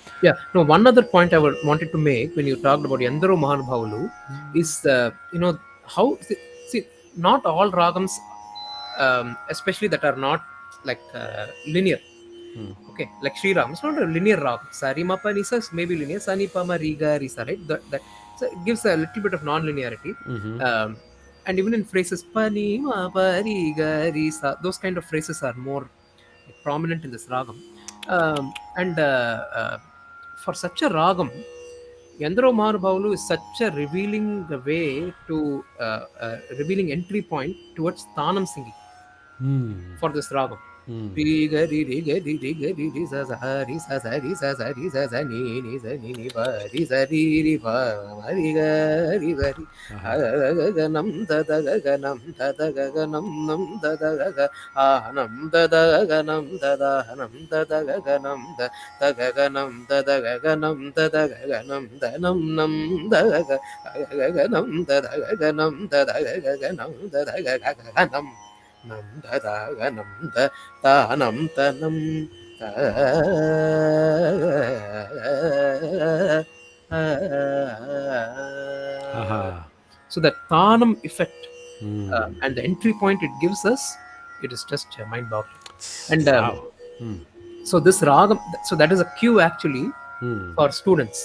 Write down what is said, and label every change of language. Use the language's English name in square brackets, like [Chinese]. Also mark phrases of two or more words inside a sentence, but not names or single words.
[English] Yeah, no, one other point I wanted to make when you talked about Yandaro Mahanubhavalu is, how, see, not all ragams, especially that are not like linear. Okay, like Sri Ram, it's not a linear rag. Sari ma pa nisa is maybe linear. Sani pa ma riga risa, right? So it gives a little bit of non-linearity. And even in phrases pa ni ma pa riga risa, those kind of phrases are more prominent in this ragam. And for such a ragam, Yandaro Mahanubhavalu is such a revealing way to revealing entry point towards tAlam singing for this ragam. Ri ga ri ri ga ri ri ga ri ri sa sa ri sa sa ri sa sa ri sa sa ni sa ni ni pa ri sa ri ri pa ma ri ga ri ga ri ga ga ga nam da da ga ga nam da da ga ga nam nam da da ga ga nam da da ga nam da da nam da da ga ga nam da ga ga nam da da ga ga nam da da ga ga nam da nam nam da ga ga ga nam da da ga ga nam da da ga ga nam da da ga ga nam nam da da ga nam da ta nam ta nam ta. So that tAlam effect and the entry point it gives us, it is just mind-boggling. And Wow. so this ragam, so that is a cue actually for students.